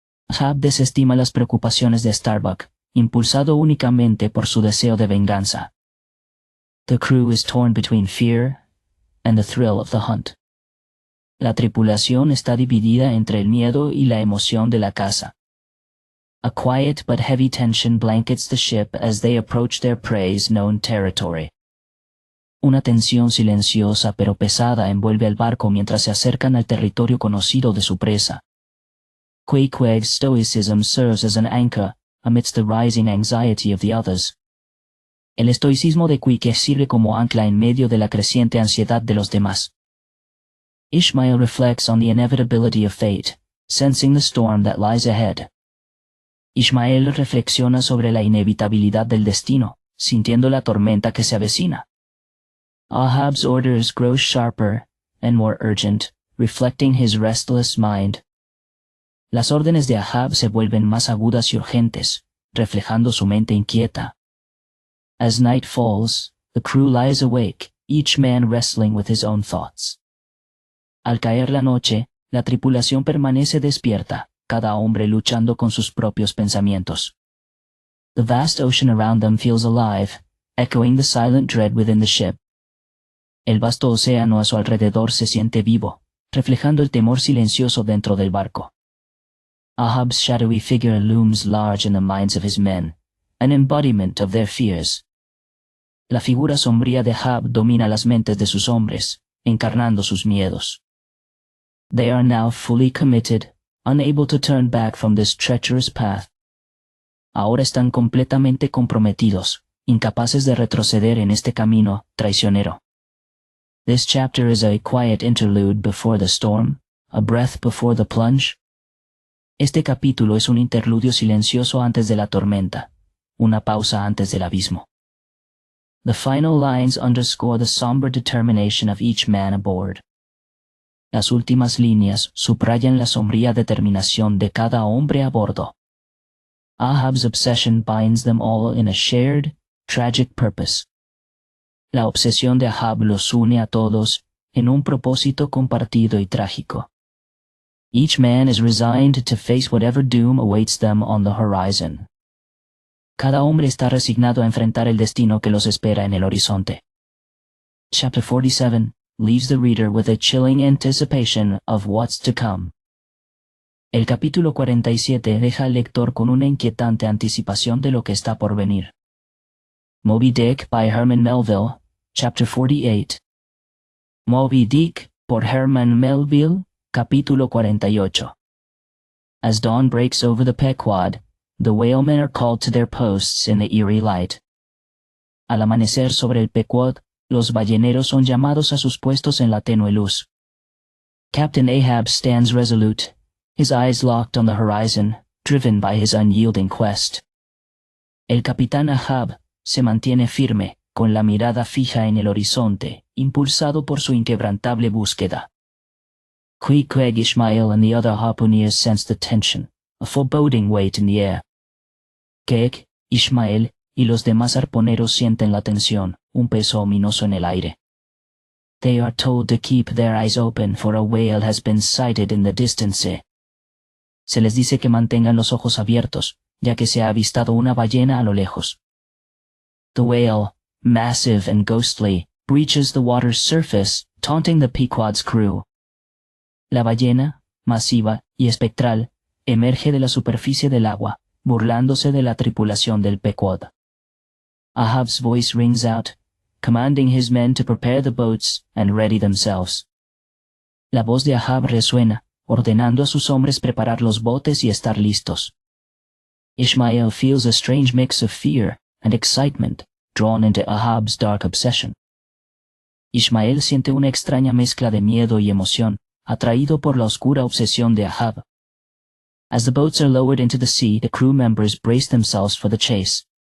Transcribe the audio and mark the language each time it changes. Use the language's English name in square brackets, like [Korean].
[Spanish] Ahab desestima las preocupaciones de Starbuck, impulsado únicamente por su deseo de venganza. [English] The crew is torn between fear and the thrill of the hunt. [Spanish] La tripulación está dividida entre el miedo y la emoción de la caza. [English] A quiet but heavy tension blankets the ship as they approach their prey's known territory. [Spanish] Una tensión silenciosa pero pesada envuelve al barco mientras se acercan al territorio conocido de su presa. [English] Queequeg's stoicism serves as an anchor amidst the rising anxiety of the others. [Spanish] El estoicismo de Queequeg sirve como ancla en medio de la creciente ansiedad de los demás. [English] Ishmael reflects on the inevitability of fate, sensing the storm that lies ahead. [Spanish] Ishmael reflexiona sobre la inevitabilidad del destino, sintiendo la tormenta que se avecina. [English] Ahab's orders grow sharper and more urgent, reflecting his restless mind. [Spanish] Las órdenes de Ahab se vuelven más agudas y urgentes, reflejando su mente inquieta. [English] As night falls, the crew lies awake, each man wrestling with his own thoughts. [Spanish] Al caer la noche, la tripulación permanece despierta, cada hombre luchando con sus propios pensamientos. [English] The vast ocean around them feels alive, echoing the silent dread within the ship. [Spanish] El vasto océano a su alrededor se siente vivo, reflejando el temor silencioso dentro del barco. [English] Ahab's shadowy figure looms large in the minds of his men, an embodiment of their fears. [Spanish] La figura sombría de Ahab domina las mentes de sus hombres, encarnando sus miedos. [English] They are now fully committed, unable to turn back from this treacherous path. [Spanish] Ahora están completamente comprometidos, incapaces de retroceder en este camino traicionero. [English] This chapter is a quiet interlude before the storm, a breath before the plunge. [Spanish] Este capítulo es un interludio silencioso antes de la tormenta, una pausa antes del abismo. [English] The final lines underscore the somber determination of each man aboard. [Spanish] Las últimas líneas subrayan la sombría determinación de cada hombre a bordo. [English] Ahab's obsession binds them all in a shared, tragic purpose. [Spanish] La obsesión de Ahab los une a todos en un propósito compartido y trágico. [English] Each man is resigned to face whatever doom awaits them on the horizon. [Spanish] Cada hombre está resignado a enfrentar el destino que los espera en el horizonte. [English] Chapter 47 leaves the reader with a chilling anticipation of what's to come. [Spanish] El capítulo 47 deja al lector con una inquietante anticipación de lo que está por venir. [English] Moby Dick by Herman Melville, Chapter 48. [Spanish] Moby Dick por Herman Melville, capítulo 48. [English] As dawn breaks over the Pequod, the whalemen are called to their posts in the eerie light. [Spanish] Al amanecer sobre el Pequod, los balleneros son llamados a sus puestos en la tenue luz. [English] Captain Ahab stands resolute, his eyes locked on the horizon, driven by his unyielding quest. [Spanish] El capitán Ahab se mantiene firme, con la mirada fija en el horizonte, impulsado por su inquebrantable búsqueda. [English] Queequeg, Ishmael and the other harpooneers sense the tension, a foreboding weight in the air. [Spanish] Queeg, Ishmael y los demás arponeros sienten la tensión, un peso ominoso en el aire. [English] They are told to keep their eyes open for a whale has been sighted in the distance. [Spanish] Se les dice que mantengan los ojos abiertos, ya que se ha avistado una ballena a lo lejos. [English] The whale, massive and ghostly, breaches the water's surface, taunting the Pequod's crew. [Spanish] La ballena, masiva y espectral, emerge de la superficie del agua, burlándose de la tripulación del Pequod. [English] Ahab's voice rings out, commanding his men to prepare the boats and ready themselves. [Spanish] La voz de Ahab resuena, ordenando a sus hombres preparar los botes y estar listos. [English] Ishmael feels a strange mix of fear and excitement drawn into Ahab's dark obsession. [Spanish] Ishmael siente una extraña mezcla de miedo y emoción, atraído por la oscura obsesión de Ahab. [English] As the boats are lowered into the sea, the crew members brace themselves for the chase.